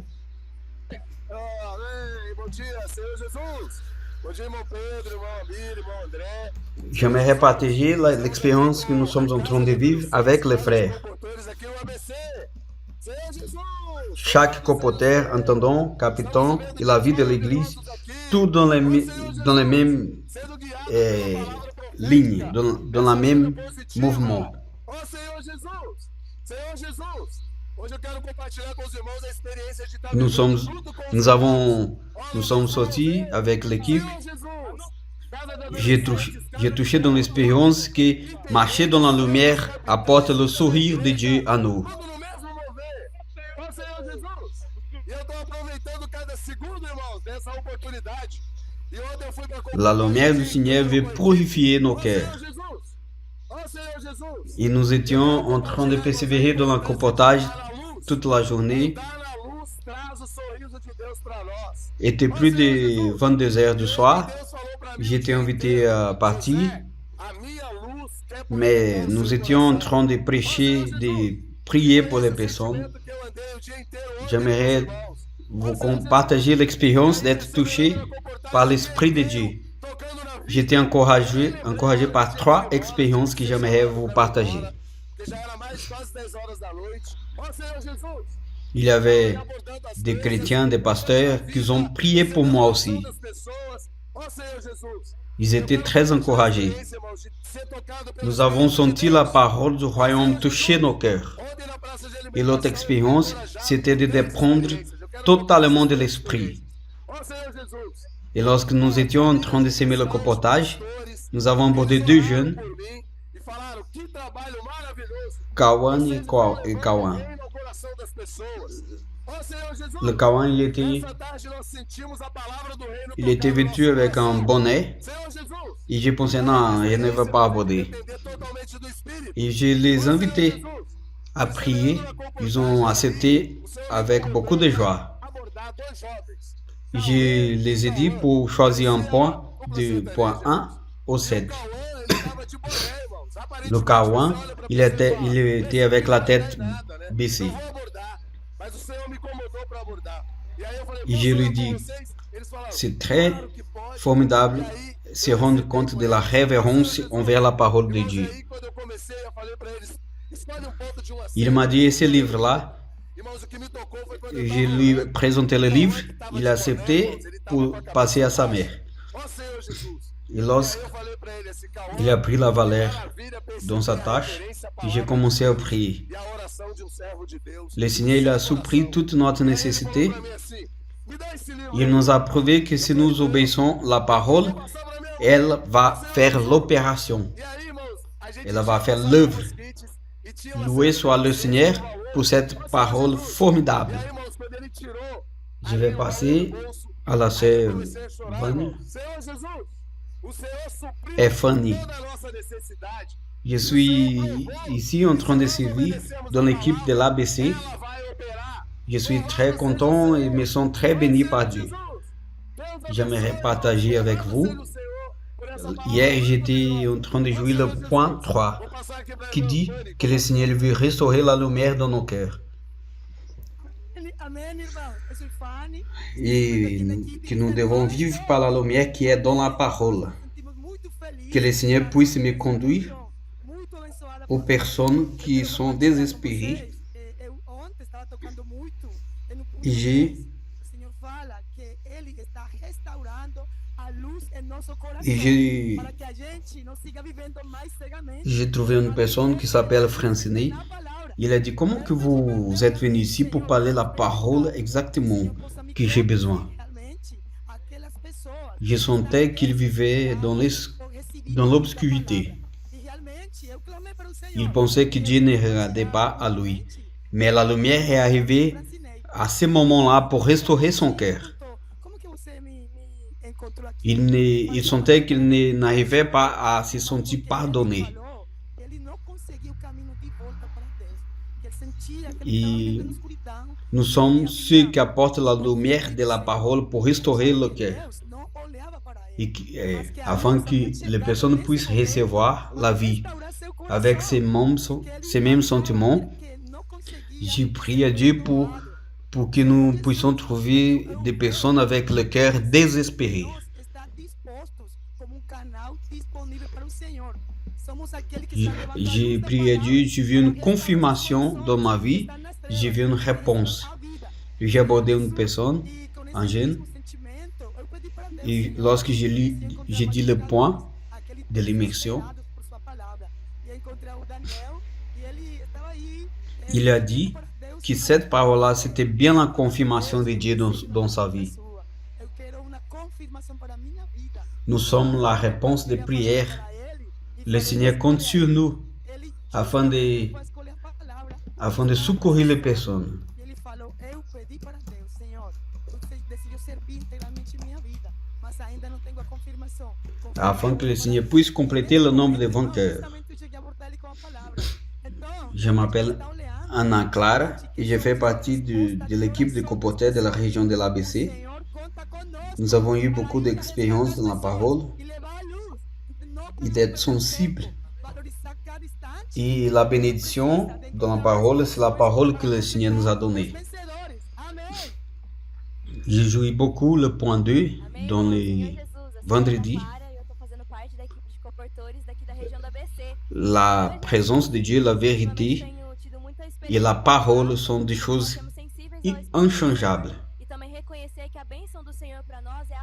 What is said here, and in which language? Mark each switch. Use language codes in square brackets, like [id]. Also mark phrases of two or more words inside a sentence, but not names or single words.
[fr] J'aimerais partager l'expérience que nous sommes en train de vivre avec les frères. Chaque comporteur, intendant, capitaine et la vie de l'église, tout dans les mêmes ligne, dans la même mouvement. [pt] Ó Senhor Jesus, Senhor Jesus. Hoje eu quero compartilhar com os irmãos a experiência de estar [fr] Nous sommes, [pt] junto com os [fr] nous [pt] irmãos. [fr] avons, nous sommes sortis avec l'équipe. [pt] Senhor Jesus, cada [fr] J'ai touché dans l'expérience que marcher dans la lumière apporte le sourire de Dieu à nous. [pt] tudo no mesmo mover. Ó Senhor Jesus. E eu estou aproveitando cada segundo, irmãos, dessa oportunidade. E ontem eu fui para [fr] La lumière du Seigneur veut purifier nos cœurs. [pt] Senhor Jesus. Ó Senhor Jesus. [fr] Et nous étions en train de persévérer dans le comportage toute la journée. [pt] Dar na luz traz o sorriso de Deus para nós. [fr] Il était plus de 22 heures du soir. [pt] Deus falou para mim. [fr] J'étais invité à partir, [pt] A minha luz quer [fr] mais nous étions en train de prêcher, de prier pour les personnes. [pt] que eu andei o dia inteiro ontem, [fr] J'aimerais vous partager l'expérience d'être touché par l'Esprit de Dieu. [pt] tocando na vida, [fr] J'étais encouragé par 3 expériences que j'aimerais vous partager. [pt] que já era mais quase 10 horas da noite. Ó Senhor Jesus. [fr] Il y avait des chrétiens, des pasteurs qui ont prié pour moi aussi. [pt] Das pessoas. Ó Senhor Jesus. [fr] Ils étaient très encouragés. [pt] Esse, irmãos, de ser tocado pelo [fr] Nous avons senti la parole du royaume toucher nos cœurs. [pt] Ontem na praça de [fr] Et l'autre [pt] alimentação, [fr] expérience, c'était de dépendre totalement de l'Esprit. [pt] ó Senhor Jesus. [fr] Et lorsque nous étions en train de semer le comportage, nous avons abordé 2 jeunes, [pt] Por mim, e falaram que trabalho maravilhoso. [fr] Kawan et Kawan. [pt] Bem no coração das pessoas. Ó Senhor Jesus. [fr] Le Kawan, [pt] Essa tarde nós sentimos a palavra do reino [fr] il était [pt] tocar no [fr] vêtu [pt] nosso [fr] avec un [pt] coração. [fr] bonnet. [pt] Senhor Jesus. [fr] Et j'ai pensé, non, je ne vais pas aborder. [pt] Depender totalmente do Espírito. [fr] Et je les invitais à prier. Ils ont accepté avec beaucoup de joie. [pt] Abordar dois jovens. [fr] Je les ai dit pour choisir un point du point 1 au 7. [pt] Cauã, ele tava de boné, irmãos. [fr] Le Kawan, il était avec la tête baissée. [pt] Vou abordar, mas o Senhor me incomodou para abordar. E aí eu falei, E posso [fr] je lui [pt] orar com [fr] dis, [pt] vocês? Eles falaram, [fr] C'est très [pt] claro que pode. [fr] formidable se rendre compte de la révérence envers la parole de [pt] Irmãos, [fr] Dieu. [pt] aí quando eu comecei, eu falei para eles, escolhe um ponto de 1 a 7. [fr] Il m'a dit, ce livre-là, [pt] Irmãos, o que me tocou foi quando [fr] je [pt] eu [fr] lui [pt] tava [fr] présentais le livre, il a accepté pour passer à sa mère. [pt] Ó Senhor Jesus. [fr] Et lorsqu'il [pt] Eu falei para ele, esse Cauã, [fr] a pris la valeur [pt] maravilha, perceber [fr] dans sa [pt] a [fr] tâche, [pt] referência à [fr] et j'ai [pt] palavra [fr] commencé à prier. [pt] e a oração de um servo de Deus. [fr] Le Seigneur, il a suppris toute notre nécessité. [pt] Pra mim assim, me dá esse livro. [fr] Il nous a prouvé que si nous obéissons la parole, [pt] Passar pra mim. [fr] elle va faire l'opération. [pt] E aí, irmãos, a gente [fr] Elle va faire [pt] tinha [fr] l'œuvre. [pt] os kits e tinha uma [fr] Loué soit le Seigneur pour cette parole formidable. [pt] E aí, irmãos, quando ele tirou, [fr] Je vais passer à la sœur comecei a chorar, Fanny [pt] irmão. Senhor Jesus, o Senhor supriu [fr] et Fanny. [pt] toda a nossa necessidade. [fr] Je suis ici en train de servir dans l'équipe de l'ABC. [pt] Ela vai operar. [fr] Je suis très content et me sens très béni par Dieu. [pt] Jesus, Deus [fr] J'aimerais partager avec vous. [pt] do Senhor por essa palavra. [fr] Hier, j'étais en train de jouer le point 3 [pt] Vou passar aqui pra [fr] qui [pt] irmã [fr] dit [pt] Fanny. [fr] que le Seigneur veut restaurer la lumière dans nos cœurs [pt] Amém, irmão. Eu sou Fanny. [fr] et que nous devons vivre par la lumière qui est dans la parole. [pt] Sentimos muito felizes. [fr] Que le Seigneur puisse me conduire [pt] Muito abençoada [fr] aux [pt] por [fr] personnes qui sont désespérées. [pt] Eu ontem estava tocando muito. Eu não E pude. O Senhor fala que Ele está restaurando a luz em nosso coração. Para que a gente não siga vivendo mais cegamente. [fr] J'ai trouvé une personne qui s'appelle Francine. [pt] Na palavra. [fr] Il a dit, comment que vous êtes venu ici pour parler la parole exactement que j'ai besoin? [pt] Realmente, aquelas pessoas [fr] Je sentais qu'il vivait dans l'obscurité. [pt] E realmente eu clamei para o Senhor. [fr] Il pensait que Dieu ne regardait pas à lui. Mais la lumière est arrivée à ce moment-là pour restaurer son cœur. [pt] Como que você me encontrou aqui? [fr] Il sentait qu'il n'arrivait pas à se sentir pardonné. [pt] Ele não conseguiu o caminho de volta para Deus. Ele sentia que E ele estava na escuridão. [fr] Nous sommes ceux qui apportent la lumière de la parole pour restaurer le cœur. [pt] Deus não olhava para [fr] Et [pt] ele. [fr] afin que les personnes puissent recevoir la vie avec ces mêmes sentiments. [pt] Que não conseguia [fr] Je prie à Dieu pour que nous puissions trouver des personnes avec le cœur désespéré. [pt] estar dispostos como canal disponível para o Senhor. Somos aquele que [fr] J'ai prié à Dieu, j'ai vu une confirmation dans ma vie, j'ai vu une réponse. J'ai abordé une personne, un jeune, et lorsque j'ai dit le point, de l'immersion, [pt] Inspirados por sua palavra. E eu encontrei o Daniel e ele estava aí. [fr] il a dit que cette parole-là, c'était bien la confirmation de Dieu dans sa vie. [pt] Eu quero uma confirmação para a minha vida. [fr] Nous sommes la réponse de prière. Le Seigneur compte sur nous afin de secourir les personnes. [pt] Ele falou, eu pedi para Deus, Senhor, você decidiu servir integralmente minha vida, mas ainda não tenho a confirmação. [fr] Afin que le Seigneur puisse compléter le nombre de vainqueurs. [pt] Justamente eu cheguei a abordar ele com a palavra. Então, [fr] Je m'appelle Anna Clara et je fais partie de l'équipe de colporteurs de la région de l'ABC. [pt] Senhor, conta conosco. [fr] Nous avons eu beaucoup d'expérience dans la parole [pt] E levar a luz. [fr] et d'être sensibles. [pt] Valorizar cada instante. [fr] Et la bénédiction dans la parole, c'est la parole que le Seigneur nous a donnée. [pt] Vencedores. Amém. [fr] J'ai joué beaucoup le point 2 [pt] Amém, [fr] dans [pt] Senhor [fr] les [pt] Jesus. Eu sou [fr] vendredis. [pt] Ana Clara e eu tô fazendo parte da equipe de comportores daqui da região da BC. [fr] La présence de Dieu, la vérité [pt] Tenho tido muita [fr] et [pt] experiência [fr] la [pt] com [fr] parole [pt] Deus. [fr] sont des choses [pt] Nós somos sensíveis ao Espírito [fr] inchangeables. [pt] e também reconhecer que a bênção do Senhor para nós é a